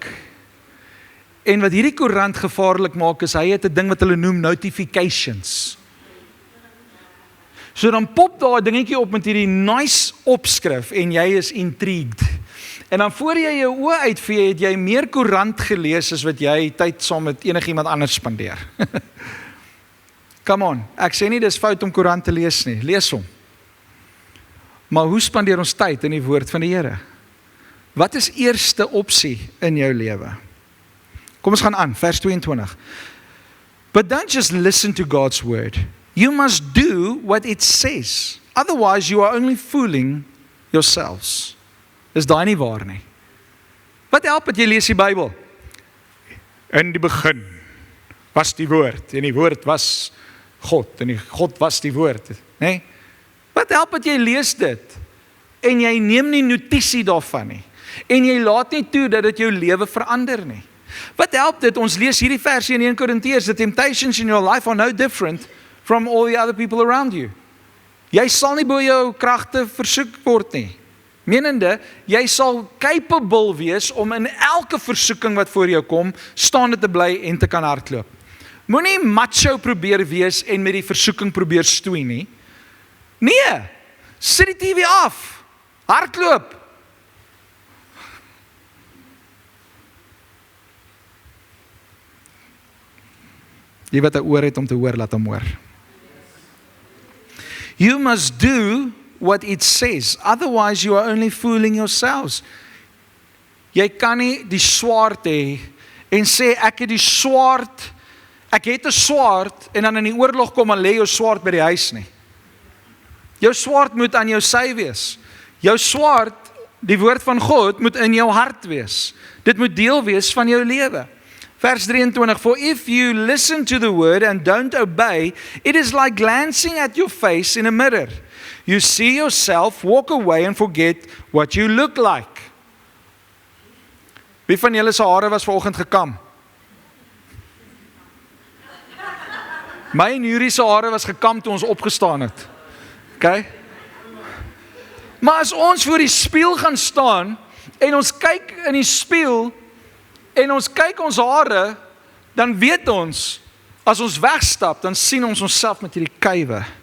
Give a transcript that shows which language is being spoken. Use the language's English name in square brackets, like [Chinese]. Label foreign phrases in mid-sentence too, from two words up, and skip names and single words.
[Afrikaans] En wat hierdie koerant gevaarlik maak is, hy het 'n ding wat hulle noem notifications. So dan pop daar 'n dingetjie op met hierdie nice opskrif en jy is intrigued. En dan voor jy jou oë uitvee, het jy meer koerant gelees as wat jy tyd saam met enigiemand anders spandeer. [English] Come on, [Afrikaans] ek sê nie dis fout om koerant te lees nie, lees hom. Maar hoe spandeer ons tyd in die woord van die Here? Wat is eerste opsie in jou lewe? Kom ons gaan aan, vers 22. [English] But don't just listen to God's word. You must do what it says. Otherwise you are only fooling yourselves. [Afrikaans] Is daai nie waar nie? Wat help dat jy lees die Bybel? In die begin was die woord, en die woord was God, en die God was die woord, nee? Wat help dat jy lees dit, en jy neem nie notisie daarvan nie, en jy laat nie toe dat dit jou lewe verander nie? Wat help dit, ons lees hierdie versie in 1 Korintiërs, [English] the temptations in your life are no different from all the other people around you. [Afrikaans] Jy sal nie bo jou kragte versoek word nie. Menende, jy sal capable wees om in elke versoeking wat voor jou kom, staande te bly en te kan hardloop. Moenie macho probeer wees en met die versoeking probeer stoei nie. Nee, sit die TV af, hardloop. Die wat 'n oor het om te hoor, laat hom hoor. [English] You must do what it says, otherwise you are only fooling yourselves. [Afrikaans] Jy kan nie die swaard hê en sê ek het die swaard, ek het 'n swaard en dan in die oorlog kom en lê jou swaard by die huis nie. Jou swaard moet aan jou sy wees. Jou swaard, die woord van God, moet in jou hart wees. Dit moet deel wees van jou lewe. Vers 23, [English] for if you listen to the word and don't obey, it is like glancing at your face in a mirror. You see yourself, walk away and forget what you look like. [Afrikaans] Wie van julle se hare was vanoggend gekam? My en Yuri se hare was gekam toe ons opgestaan het. Okay? Maar as ons voor die spieël gaan staan en ons kyk in die spieël en ons kyk ons hare, dan weet ons, as ons wegstap, dan sien ons onsself met hierdie kuive.